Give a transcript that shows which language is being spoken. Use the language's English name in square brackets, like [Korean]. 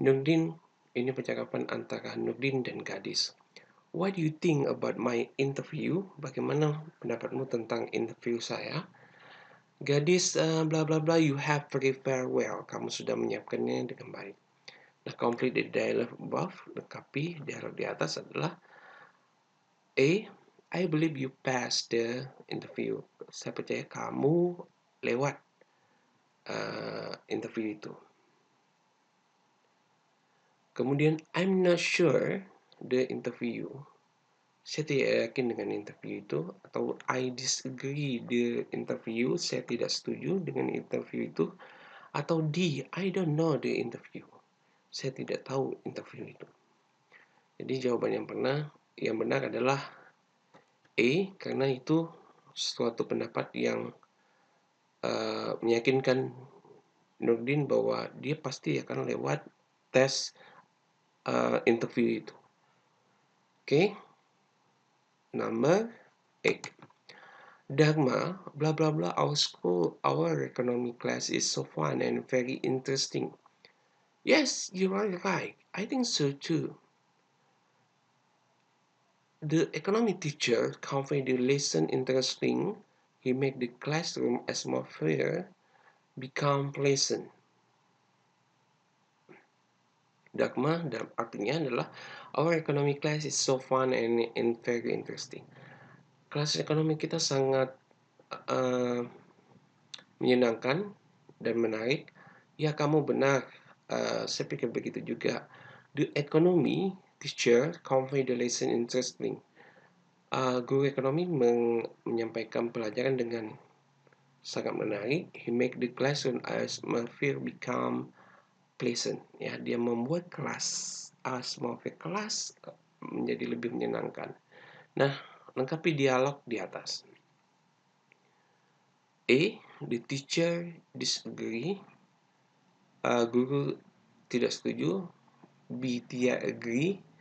[Indonesian] Nurdin, ini percakapan antara Nurdin dan gadis. [English] What do you think about my interview? [Indonesian] Bagaimana pendapatmu tentang interview saya? [English] Gadis, bla bla bla, you have prepared well. [Indonesian] Kamu sudah menyiapkannya dengan baik. Nah, [English] complete the dialogue above, [Indonesian] lengkapi dialog di atas adalah A. [English] I believe you passed the interview. [Indonesian] Saya percaya kamu lewat interview itu. [English] Kemudian, I'm not sure the interview. [Indonesian] Saya tidak yakin dengan interview itu. [English] Atau I disagree the interview. [Indonesian] Saya tidak setuju dengan interview itu. [English] Atau D, I don't know the interview. [Indonesian] Saya tidak tahu interview itu. Jadi jawaban yang benar adalah A, karena itu suatu pendapat yang meyakinkan Nurdin bahwa dia pasti akan lewat tes interview itu. Okay. [English] number 8. Dharma, blah blah blah, our economy class is so fun and very interesting. Yes, you are right. I think so too. The economy teacher conveyed the lesson interesting. He made the classroom atmosphere become pleasant. Dharma [Indonesian] dalam artinya adalah [English] our economy class is so fun and very interesting. [Indonesian] Kelas ekonomi kita sangat menyenangkan dan menarik. Ya, kamu benar. Saya pikir begitu juga. [English] The economy teacher convey the lesson interesting. [Indonesian] Guru ekonomi menyampaikan pelajaran dengan sangat menarik. [English] He make the classroom atmosphere become pleasant. [Indonesian] Ya, dia membuat atmosfer kelas menjadi lebih menyenangkan. Nah, lengkapi dialog di atas. [English] A. The teacher disagree. [Indonesian] Guru tidak setuju. [English] B. Tia agree.